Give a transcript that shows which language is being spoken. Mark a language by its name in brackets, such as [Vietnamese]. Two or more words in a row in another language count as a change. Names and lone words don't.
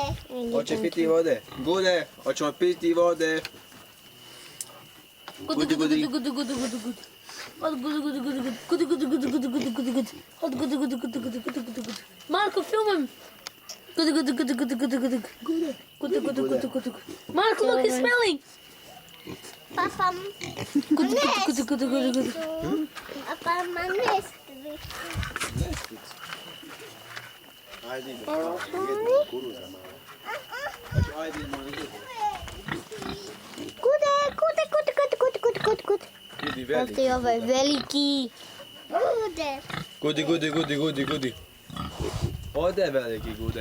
[Serbian] Hoće piti vode. Gude, hoćemo piti vode. Gudi. Marko, filmam. Marko, [English] look, he's smelling. [Serbian] Papa ma nestvi. Ajde idemo. Kuruza malo. Ajde idemo. Kude. Gudi Evo veliki. ti ovaj veliki. Gudi. Ode veliki Gude.